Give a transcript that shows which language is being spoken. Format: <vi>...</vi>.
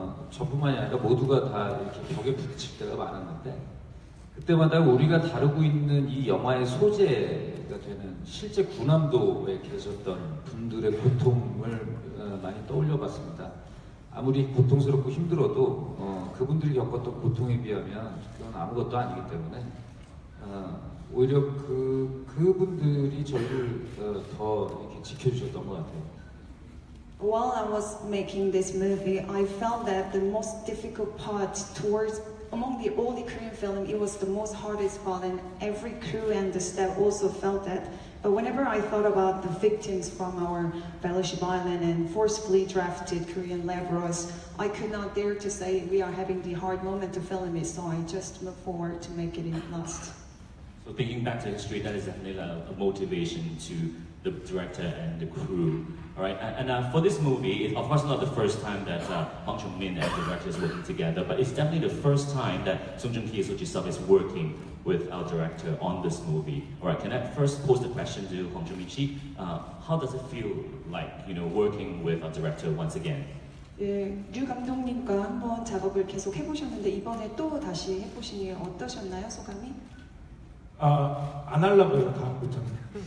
<ko>저뿐만이 아니라 모두가 다 이렇게 벽에 부딪힐 때가 많았는데 그때마다 우리가 다루고 있는 이 영화의 소재가 되는 실제 군함도에 계셨던 분들의 고통을 많이 떠올려봤습니다. 아무리 고통스럽고 힘들어도 그분들이 겪었던 고통에 비하면 그건 아무것도 아니기 때문에 오히려 그분들이 저를 더 이렇게 지켜주셨던 것 같아요.</ko> <en>While I was making this movie, I felt that the most difficult part among all the Korean film, it was the most hardest part, and every crew and the staff also felt that But whenever I thought about the victims from our Fellowship Island and forcefully drafted Korean laborers, I could not dare to say we are having the hard moment to film it, so I just look forward to make it last. So thinking back to history, that is definitely a motivation to the director and the crew. All right, and for this movie, it's of course not the first time that Hwang Chun-min and the director is working together, but it's definitely the first time that Sung Joong Ki and So Ji-sub is working with our director on this movie. All right, can I first pose the question to Hwang Chun-min? How does it feel like, working with our director once again?</en> <ko>예, 류 감독님과 한번 작업을 계속 해보셨는데 이번에 또 다시 해보시니 어떠셨나요, 소감이? 안 하려고요 다음부터는.</ko>